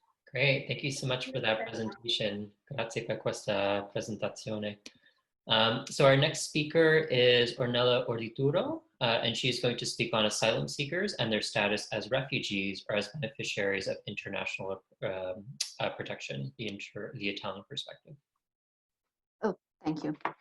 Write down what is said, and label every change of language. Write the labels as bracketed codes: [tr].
[en] Great, thank you so much for that presentation. [it] Grazie per questa presentazione. [en] So our next speaker is Ornella Ordituro, and she's going to speak on asylum seekers and their status as refugees or as beneficiaries of international protection, the Italian perspective. Oh, thank you.